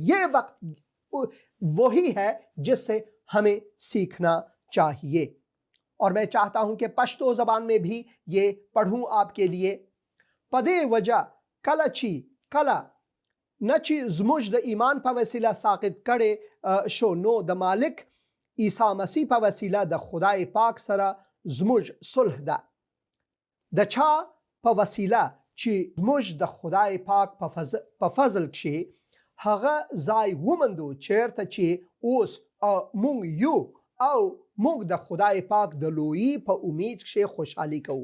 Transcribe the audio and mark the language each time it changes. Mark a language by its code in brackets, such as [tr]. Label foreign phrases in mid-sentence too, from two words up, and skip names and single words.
[ur] یہ وقت وہی ہے جس سے ہمیں سیکھنا چاہیے۔ اور میں چاہتا ہوں کہ پشتو زبان میں بھی یہ پڑھوں آپ کے لیے۔ [ps] پدے وجہ کلا نچی زمجد ایمان پا وسیلہ ساقط کڑے شو نو د مالک عیسی مسیح په وسیله د خدای پاک سره زموږ صلح ده. د چا په وسیله چې زموږ د خدای پاک په فضل کې هغه ځای ومندو چیرته چې اوس مونږ یو او مونږ د خدای پاک د لویی په امید کې خوشحالي کوو.